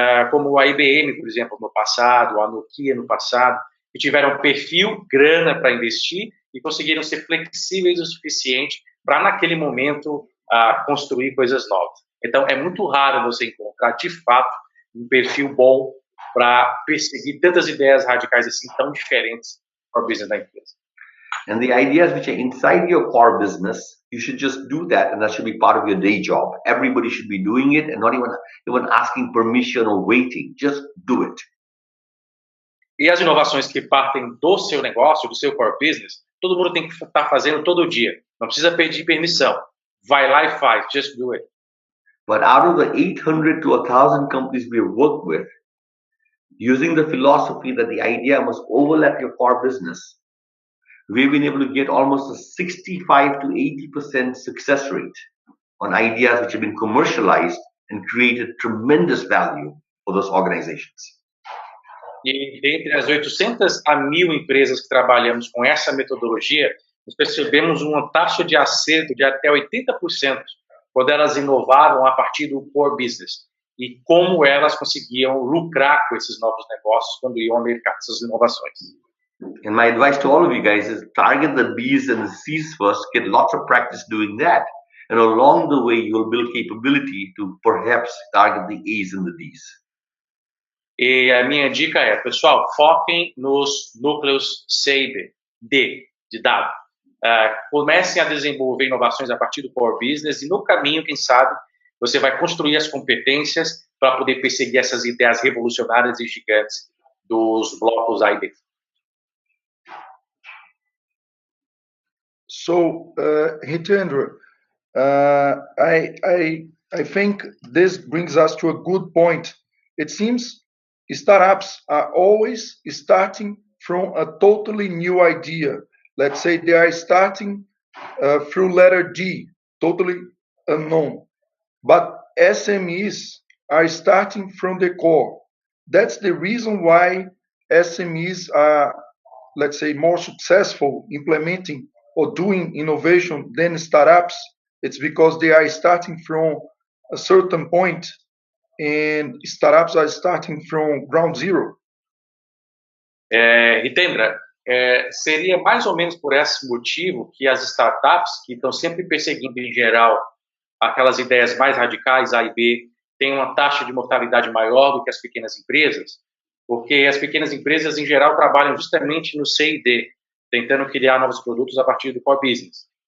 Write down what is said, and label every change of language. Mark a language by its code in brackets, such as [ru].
[pt] Como a IBM, por exemplo, no passado, a Nokia no passado, que tiveram perfil, grana para investir e conseguiram ser flexíveis o suficiente para, naquele momento, construir coisas novas. Então, é muito raro você encontrar, de fato, um perfil bom para perseguir tantas ideias radicais assim, tão diferentes para o business da empresa. [en] And the ideas which are inside your core business, you should just do that, and that should be part of your day job. Everybody should be doing it and not even asking permission or waiting. Just do it. [pt] E as inovações que partem do seu negócio, do seu core business, todo mundo tem que estar fazendo todo dia. Não precisa pedir permissão. Vai lá e faz. [en] Just do it. But out of the 800 to 1,000 companies we work with, using the philosophy that the idea must overlap your core business, we've been able to get almost a 65 to 80% success rate on ideas which have been commercialized and created tremendous value for those organizations. [pt] E dentre as 800 a 1.000 empresas que trabalhamos com essa metodologia, nós percebemos uma taxa de acerto de até 80% quando elas inovavam a partir do core business e como elas conseguiam lucrar com esses novos negócios quando iam ao mercado, essas inovações. [en] And my advice to all of you guys is target the B's and the C's first, get lots of practice doing that, and along the way you'll build capability to perhaps target the A's and the D's. [pt] E a minha dica é, pessoal, foquem nos núcleos C e D de dado. Comecem a desenvolver inovações a partir do core business e no caminho, quem sabe, você vai construir as competências para poder perseguir essas ideias revolucionárias e gigantes dos blocos A e B. [en] So, Hitendra, I think this brings us to a good point. It seems startups are always starting from a totally new idea. Let's say they are starting through letter D, totally unknown. But SMEs are starting from the core. That's the reason why SMEs are, let's say, more successful implementing or doing innovation than startups. It's because they are starting from a certain point and startups are starting from ground zero. [pt] Hitendra, seria mais ou menos por esse motivo que as startups, que estão sempre perseguindo, em geral, aquelas ideias mais radicais, A e B, têm uma taxa de mortalidade maior do que as pequenas empresas, porque as pequenas empresas, em geral, trabalham justamente no C e D, tentando criar novos produtos a partir do core business.